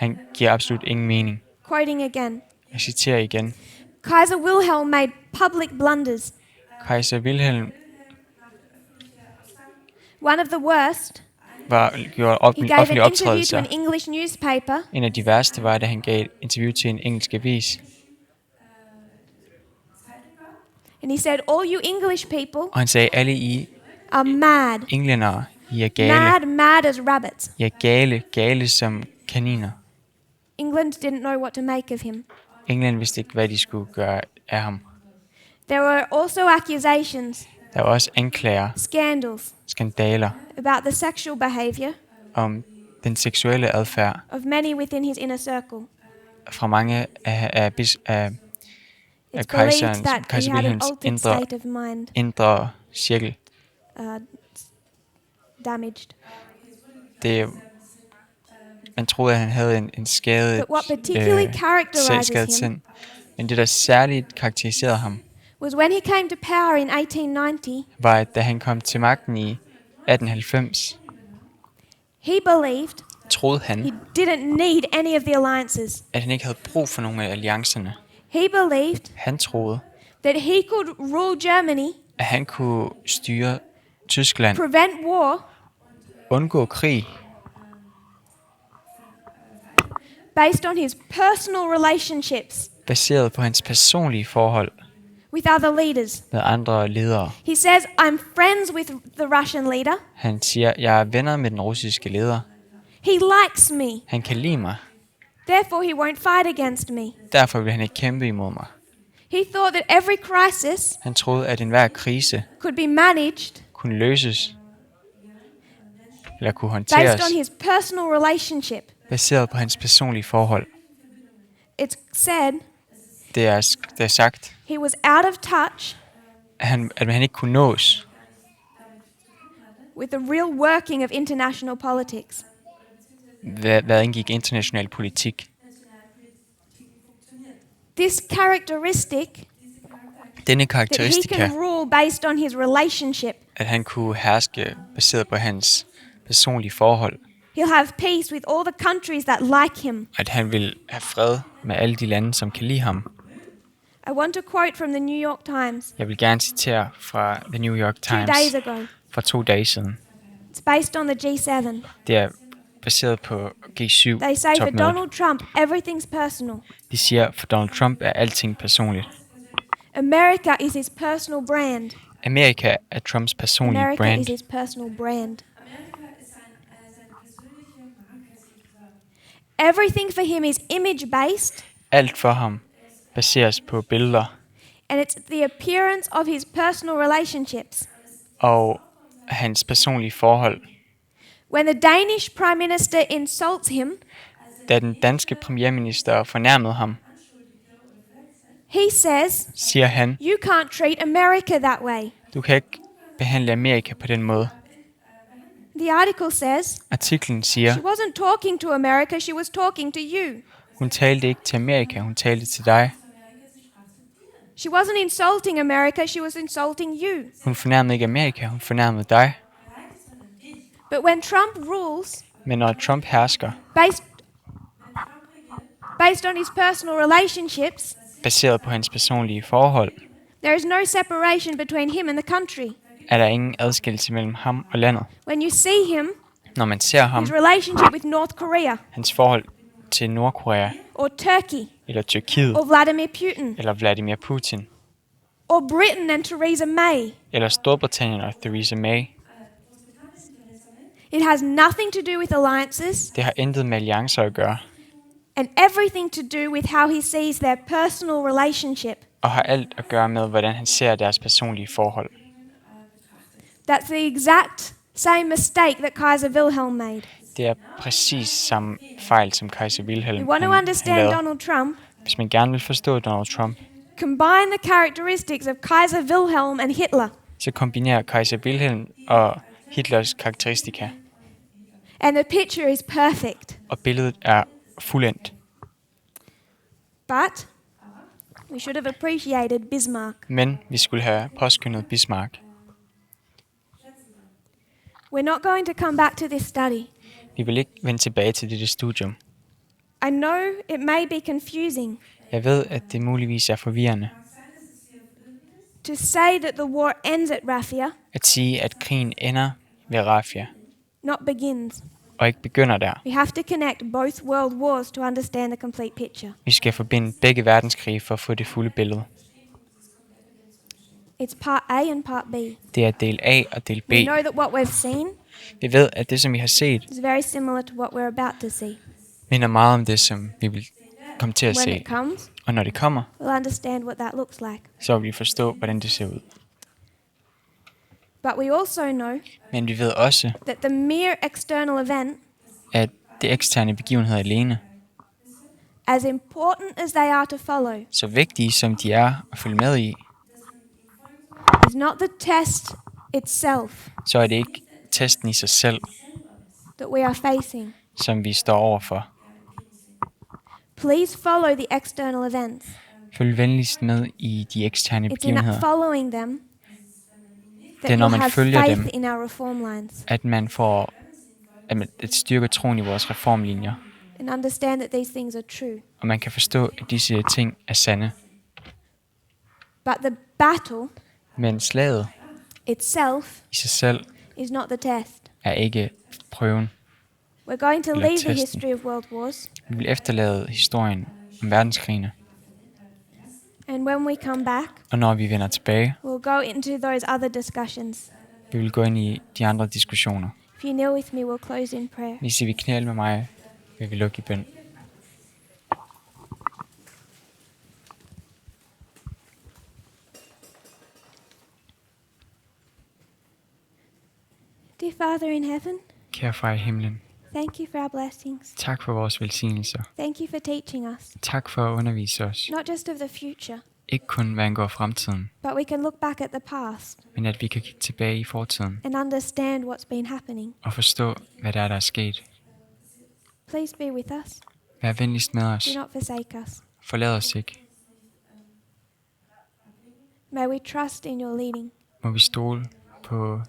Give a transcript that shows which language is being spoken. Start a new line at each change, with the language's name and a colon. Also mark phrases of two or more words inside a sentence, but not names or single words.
Danish: Han giver absolut ingen mening.
English: Quoting again,
Danish: Jeg citerer igen.
English: Kaiser Wilhelm made public blunders.
Danish: Kejser Wilhelm
English: One of the worst,
Danish: gjorde
English: he
Danish: offentlige
English: gave an interview to
Danish: optrædelser.
English: an English newspaper
Danish: En af de værste var, da han gav et interview til en engelsk avis.
English: and he said, "All you English people
Danish: Og han sagde, alle I
English: are mad.
Danish: englændere, I er gale.
English: Mad as rabbits."
Danish: I er gale som kaniner.
English: England didn't know what to make of him.
Danish: England vidste ikke, hvad de skulle gøre af ham.
English: There were also accusations,
Danish: Der var også anklager,
English: scandals
Danish: skandaler
English: about the sexual behavior
Danish: om den seksuelle adfærd
English: of many within his inner circle.
Danish: fra mange af
English: It's
Danish: kejserens,
English: believed that
Danish: kejser
English: he had an Wilhelms altered state of mind,
Danish: indre cirkel.
English: damaged.
Danish: Man troede, at han havde en skadet,
English: But what particularly characterizes
Danish: skadet
English: him
Danish: sind. Men det, der særligt karakteriserede ham,
English: was when he came to power in 1890,
Danish: var, at da han kom til magten i 1890,
English: he believed
Danish: troede
English: he
Danish: han,
English: didn't need any of the alliances.
Danish: at han ikke havde brug for nogle af alliancerne.
English: He believed
Danish: Han troede,
English: that he could rule Germany,
Danish: at han kunne styre Tyskland,
English: prevent war,
Danish: undgå krig,
English: based on his personal relationships
Danish: baseret på hans personlige forhold
English: with other leaders.
Danish: med andre ledere.
English: He says, "I'm friends with the Russian leader.
Danish: Han siger, jeg er venner med den russiske leder.
English: He likes me.
Danish: Han kan lide mig.
English: Therefore, he won't fight against me."
Danish: Derfor vil han ikke kæmpe imod mig.
English: He thought that every crisis
Danish: Han troede, at enhver krise
English: could be managed
Danish: kunne løses eller kunne
English: based
Danish: håndteres
English: on his personal relationship.
Danish: baseret på hans personlige forhold.
English: It's said
Danish: Det er sagt,
English: he was out of touch
Danish: at han ikke kunne nås
English: with the real working of international politics.
Danish: hvad indgik international politik.
English: This characteristic
Danish: Denne
English: that he
Danish: karakteristika,
English: can rule based on his relationship.
Danish: at han kunne herske baseret på hans personlige forhold,
English: He'll have peace with all the countries that like him.
Danish: at han vil have fred med alle de lande, som kan lide ham.
English: I want to quote from the New York Times
Danish: Jeg vil gerne citere fra The New York 2 Times
English: days ago.
Danish: for 2 dage siden.
English: It's based on the G7.
Danish: Det er baseret på
English: They say for
Danish: G7-topmødet.
English: Donald Trump, everything's personal.
Danish: De siger, for Donald Trump er alting personligt.
English: America is his personal brand.
Danish: Amerika er Trumps personlige
English: America
Danish: brand.
English: is his personal brand. Everything for him is image-based,
Danish: Alt for ham baseres på billeder
English: and it's the appearance of his personal relationships.
Danish: og hans personlige forhold.
English: When the Danish prime minister insults him,
Danish: Da den danske premierminister fornærmede ham,
English: he says,
Danish: siger han,
English: "You can't treat America that way."
Danish: du kan ikke behandle Amerika på den måde.
English: The article says,
Danish: Artiklen siger,
English: she wasn't talking to America, she was talking to you.
Danish: hun talte ikke til Amerika, hun talte til dig.
English: She wasn't insulting America, she was insulting you.
Danish: Hun fornærmede ikke Amerika, hun fornærmede dig.
English: But when Trump rules,
Danish: Men når Trump hersker,
English: based on his personal relationships,
Danish: baseret på hans personlige forhold,
English: there is no separation between him and the country.
Danish: er der ingen adskillelse mellem ham og landet.
English: When you see him,
Danish: Når man ser ham,
English: his relationship with North Korea,
Danish: hans forhold til Nordkorea,
English: or Turkey,
Danish: eller Tyrkiet,
English: or Vladimir Putin,
Danish: eller Vladimir Putin,
English: or Britain and Theresa May,
Danish: eller Storbritannien og Theresa May,
English: it has nothing to do with alliances
Danish: det har intet med alliancer at gøre,
English: and everything to do with how he sees their personal relationship.
Danish: og har alt at gøre med, hvordan han ser deres personlige forhold.
English: That's the exact same mistake that Kaiser Wilhelm made.
Danish: Det er præcis samme fejl, som kejser Wilhelm
English: You want to
Danish: han
English: understand
Danish: lavede.
English: Donald Trump?
Danish: Hvis man gerne vil forstå Donald Trump,
English: Combine the characteristics of Kaiser Wilhelm and Hitler,
Danish: så kombinerer kejser Wilhelm og Hitlers karakteristika,
English: and the picture is perfect.
Danish: og billedet er fuldendt.
English: But we should have appreciated Bismarck.
Danish: Men vi skulle have påskyndet Bismarck.
English: We're not going to come back to this study.
Danish: Vi vil ikke vende tilbage til dette studium.
English: I know it may be confusing.
Danish: Jeg ved, at det muligvis er forvirrende
English: to say that the war ends at Rafia,
Danish: at sige, at krigen ender ved Rafia,
English: not begins.
Danish: og ikke begynder der.
English: We have to connect both world wars to understand the complete picture.
Danish: Vi skal forbinde begge verdenskrige for at få det fulde billede.
English: It's part A and part B.
Danish: Det er del A og del B.
English: We know that what we've seen
Danish: Vi ved, at det, som vi har set,
English: is very similar to what we're about to see.
Danish: minder meget om det, som vi vil komme til at
English: When
Danish: se.
English: it comes,
Danish: Og når det kommer,
English: we'll understand what that looks like.
Danish: så vil vi forstå, hvordan det ser ud.
English: But we also know
Danish: Men vi ved også,
English: that the mere external event,
Danish: at det eksterne begivenheder alene,
English: as important as they are to follow,
Danish: så vigtige som de er at følge med i,
English: is not the test itself
Danish: så er det ikke testen i sig selv,
English: that we are facing.
Danish: som vi står overfor.
English: Please follow the external events.
Danish: Følg venligst med i de eksterne
English: It's in that
Danish: begivenheder,
English: following them
Danish: Det er,
English: that
Danish: når
English: you'll
Danish: man
English: have
Danish: følger
English: faith
Danish: dem.
English: in our reform lines
Danish: at man får at styrker troen i vores reformlinjer,
English: and understand that these things are true.
Danish: og man kan forstå, at disse ting er sande.
English: But the battle
Danish: Men slaget
English: itself
Danish: i sig selv
English: is not the test.
Danish: er ikke prøven.
English: We're going to
Danish: Eller
English: leave the
Danish: testen.
English: history of world wars,
Danish: Vi vil efterlade historien om verdenskrigene,
English: and when we come back,
Danish: og når vi vender tilbage,
English: we'll go into those other discussions.
Danish: vi vil gå ind i de andre diskussioner.
English: If you kneel with me, we'll close in prayer.
Danish: Hvis I vil knæle med mig, vil vi lukke i bøn.
English: Dear Father in heaven,
Danish: Kære far i himlen,
English: thank you for our blessings.
Danish: tak for vores velsignelser.
English: Thank you for teaching us,
Danish: Tak for at undervise os.
English: not just of the future,
Danish: Ikke kun hvad angår fremtiden,
English: but we can look back at the past
Danish: men at vi kan kigge tilbage i fortiden
English: and understand what's been happening.
Danish: og forstå, hvad der er sket.
English: Please be with us.
Danish: Vær venligst med os.
English: Do not forsake us.
Danish: Forlad os ikke.
English: May we trust in your leading.
Danish: Må vi stole på din ledelse.